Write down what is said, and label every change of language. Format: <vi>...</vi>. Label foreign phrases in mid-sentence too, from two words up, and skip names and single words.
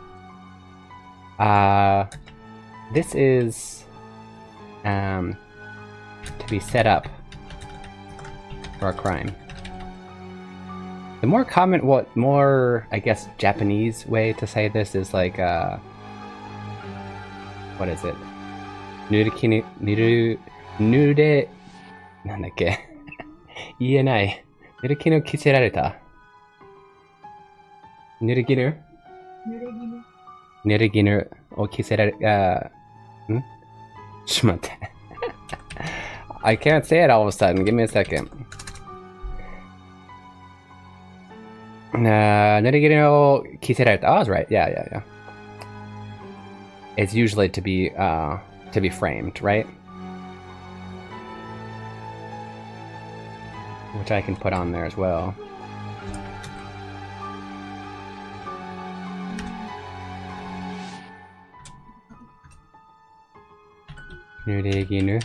<en>This is to be set up for a crime. The more common, more, I guess, Japanese way to say this is like, what is it?</en> <ja>ぬりきぬ、ぬれ, なんだっけ言えない。ぬりきぬ着せられた. ぬりぎぬ？ぬりぎぬを着せられ、ちょっと待って。</ja> <en>I can't say it all of a sudden. Give me a second.</en> <ja>Nuriginu を着せられた.</ja> <en>Oh, I was right. Yeah. It's usually to be framed, right? Which I can put on there as well.</en> <ja>Nuriginu.</ja>